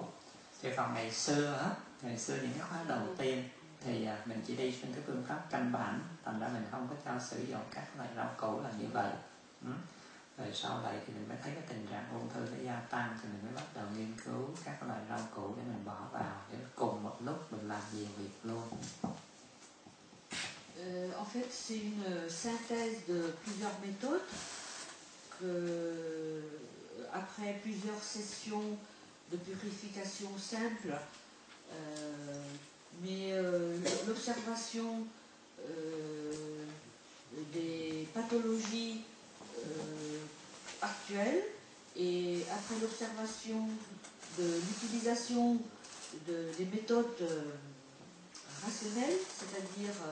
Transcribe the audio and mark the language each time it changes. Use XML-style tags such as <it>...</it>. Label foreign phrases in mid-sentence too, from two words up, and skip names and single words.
<vi>Chứ còn ngày xưa những cái khóa đầu tiên thì mình chỉ đi trên cái phương pháp căn bản, thành ra mình không có cho sử dụng các loại rau củ là như vậy. Rồi sau này thì mình mới thấy cái tình trạng ung thư nó gia tăng thì mình mới bắt đầu nghiên cứu các loại rau củ để mình bỏ vào để cùng một lúc mình làm nhiều việc luôn.</vi> <fr>En fait, c'est une synthèse de plusieurs méthodes que, après plusieurs sessions de purification simple, mais l'observation des pathologies actuelles et après l'observation de l'utilisation des méthodes rationnelles, c'est-à-dire</fr>